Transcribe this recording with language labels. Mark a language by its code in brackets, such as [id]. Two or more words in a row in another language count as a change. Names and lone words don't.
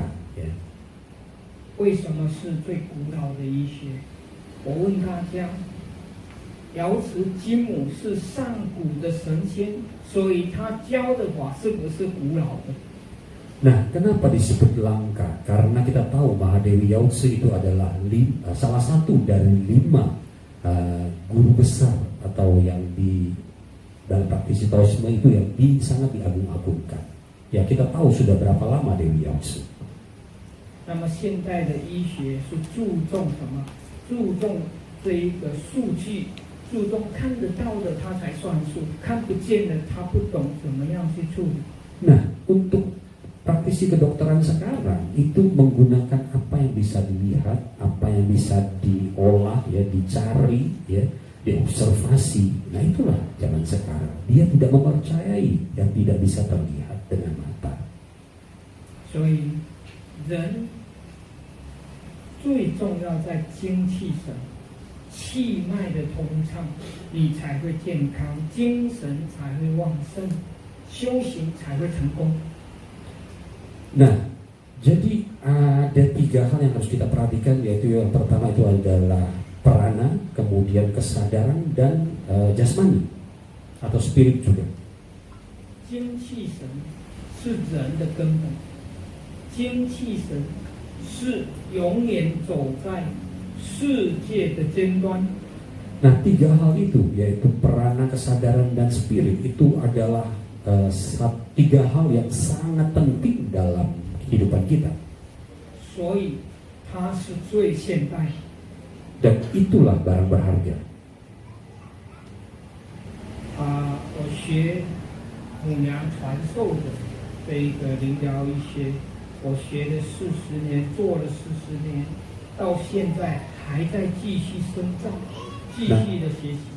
[id] Ya. [zh] 为什么是最古老的医学？我问大家，瑶池金母是上古的神仙，所以他教的法是不是古老的？ [id] Nah, kenapa disebut langka? Karena kita tahu Mahadewi Yautse itu adalah salah satu dari 5 guru besar atau yang di dalam praktisi Taoisme itu yang sangat diagung-agungkan. Ya, kita tahu sudah berapa lama Dewi Yautse. [zh] 那么现代的医学是注重什么？注重这一个数据，注重看得到的他才算数，看不见的他不懂怎么样去处理。 [id] Nah, untuk praktisi kedokteran sekarang itu menggunakan apa yang bisa dilihat, apa yang bisa diolah, ya, dicari, ya, diobservasi. Nah, itulah zaman sekarang. Dia tidak mempercayai yang tidak bisa terlihat dengan mata. [zh] 所以，人最重要在精气神，气脉的通畅，你才会健康，精神才会旺盛，修行才会成功。 [id] Nah, jadi ada 3 hal yang harus kita perhatikan, yaitu yang pertama itu adalah prana, kemudian kesadaran dan jasmani atau spirit juga. [zh] 精气神是人的根本，精气神是永远走在世界的尖端。 [id] Nah, 3 hal itu yaitu prana, kesadaran dan spirit itu adalah 3 hal yang sangat penting dalam kehidupan kita. [zh] 所以它是最现代。 [id] Dan itulah barang berharga. [zh] 我学母娘传授的这一个灵疗医学，我学了40年，做了40年，到现在还在继续深造，继续的学习。